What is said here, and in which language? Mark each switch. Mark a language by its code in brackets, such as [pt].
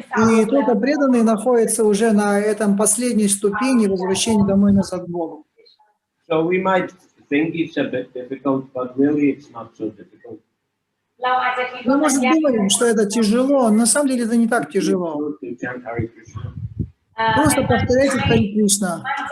[ru] И только преданные находятся уже на этом последней ступени возвращения домой назад к Богу. [en] So we might think it's a bit difficult, but really it's not so difficult. [ru] Мы, может, думаем, что это тяжело, но на самом деле это не так тяжело. [en] To chant Hare Krishna. [ru] Просто повторяйте Харе Кришна.